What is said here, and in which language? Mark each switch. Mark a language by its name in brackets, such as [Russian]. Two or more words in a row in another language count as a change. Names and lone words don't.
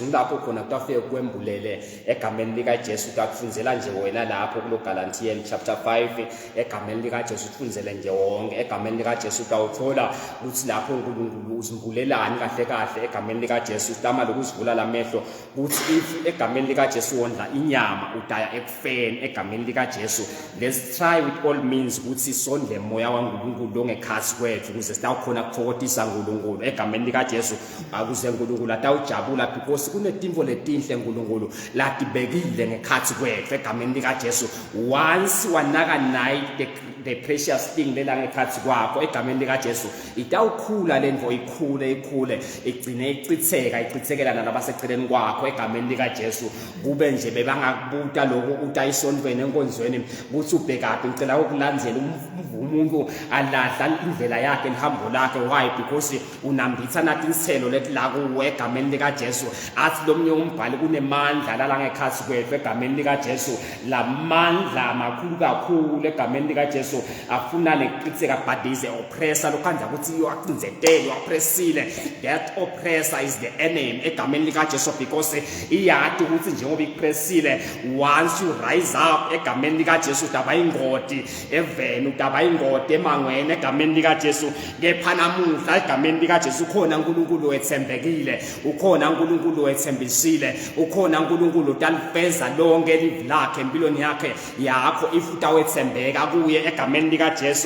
[Swati] Lapho khona kutafike kwembulele egameni likaJesu, utakufunzela nje wena lapho kulo Galatians chapter 5 egameni likaJesu, ufunzele nje wonke egameni likaJesu. Utawuthola ukuthi lapho uNkulunkulu uzimbulelani kahle kahle egameni likaJesu. Utama lokuzivula lamehlo ukuthi if egameni likaJesu wondla inyama utaya ekufeni egameni likaJesu. [English] Let's try with all means [Swati] ukuthi sondle moya waNkulunkulu ongekhathi kwethu ukuze sitawukhona kuthokotisa uNkulunkulu egameni likaJesu. Akuze uNkulunkulu atawujabula because kunetimvo letinhle uNkulunkulu latibekile ngekhathi kwethu egameni likaJesu. Once wanaka nayi [English] the precious thing [Swati] lela ngekhathi kwakho egameni likaJesu, itawukhula lendvo ikhule igcine icithekela nalabaseceleni kwakho egameni likaJesu. Kube nje bebangakubuta lokho utayisondweni enkonzweni ukuthi ubhekaphi. Ngicela ukulandzela umuntu alahla indlela yakhe lihambo lakhe. Why? Because unambitha nathi inselo letilakuwe egameni likaJesu. Athi lomnye umbhali kunemandla lala ngekhathi kwethu egameni likaJesu. La mandla makhulu kakhulu egameni likaJesu afuna necitheka bhadize oppressor lokhanza ukuthi uyacinzetela uoppressile. [English] That oppressor is the enemy [Swati] egameni likaJesu, because iyati ukuthi njengoba ipressile [English] once you rise up [Swati] egameni likaJesu utaba ingoti eveni, utaba ingoti emangweni egameni likaJesu. Kepha namuhla egameni likaJesu ukhona uNkulunkulu wethembekile, ukhona uNkulunkulu wethembisile, ukhona uNkulunkulu utalifeza lonke elivi lakhe empilweni yakho if utawethembeka kuye egameni likaJesu.